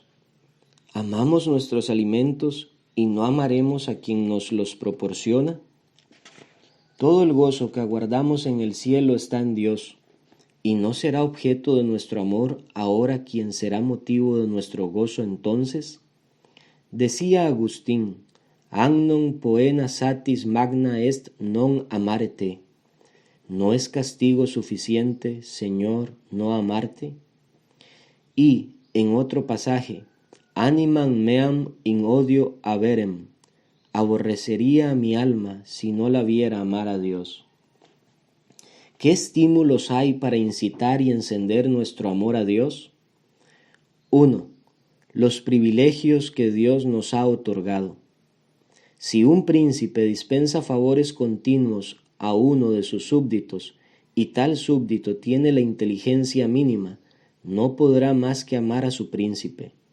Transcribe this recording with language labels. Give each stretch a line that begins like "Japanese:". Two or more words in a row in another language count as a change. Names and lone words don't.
Spanish: ¿Amamos nuestros alimentos y no amaremos a quien nos los proporciona? Todo el gozo que aguardamos en el cielo está en Dios, ¿y no será objeto de nuestro amor ahora quien será motivo de nuestro gozo entonces? Decía Agustín,
Latin: «Agnon poena satis magna est non amare te».
Spanish: ¿No es castigo suficiente, Señor, no amarte? Y, en otro pasaje,
Latin: «Animam meam in odio averem».
Spanish: Aborrecería a mi alma si no la viera amar a Dios. ¿Qué estímulos hay para incitar y encender nuestro amor a Dios? 1. Los privilegios que Dios nos ha otorgado. Si un príncipe dispensa favores continuos a uno de sus súbditos y tal súbdito tiene la inteligencia mínima, no podrá más que amar a su príncipe.